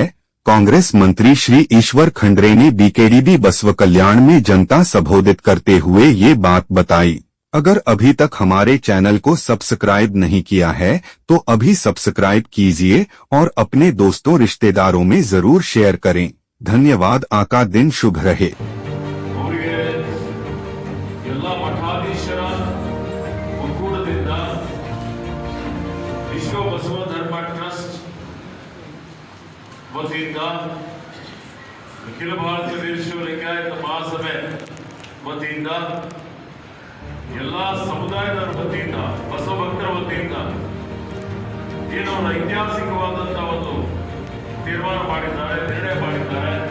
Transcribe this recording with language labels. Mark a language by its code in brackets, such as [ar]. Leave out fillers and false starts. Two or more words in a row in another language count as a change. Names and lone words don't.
[hi] कांग्रेस मंत्री श्री ईश्वर खंडरे ने बीकेडीबी बसव कल्याण में जनता संबोधित करते हुए ये बात बताई। अगर अभी तक हमारे चैनल को सब्सक्राइब नहीं किया है तो अभी सब्सक्राइब कीजिए और अपने दोस्तों रिश्तेदारों में जरूर शेयर करें। धन्यवाद। आपका दिन शुभ रहे। [kn] ವಿಶ್ವ ಬಸವ ಧರ್ಮ ಟ್ರಸ್ಟ್ ವತಿಯಿಂದ ಅಖಿಲ ಭಾರತ ವೀರಶೈವ ಲಿಂಗಾಯತ ಮಹಾಸಭೆ ವತಿಯಿಂದ ಎಲ್ಲ ಸಮುದಾಯದವರ ವತಿಯಿಂದ ಬಸವ ಭಕ್ತರ ವತಿಯಿಂದ ಏನು ಐತಿಹಾಸಿಕವಾದಂತಹ ಒಂದು ತೀರ್ಮಾನ ಮಾಡಿದ್ದಾರೆ, ನಿರ್ಣಯ ಮಾಡಿದ್ದಾರೆ.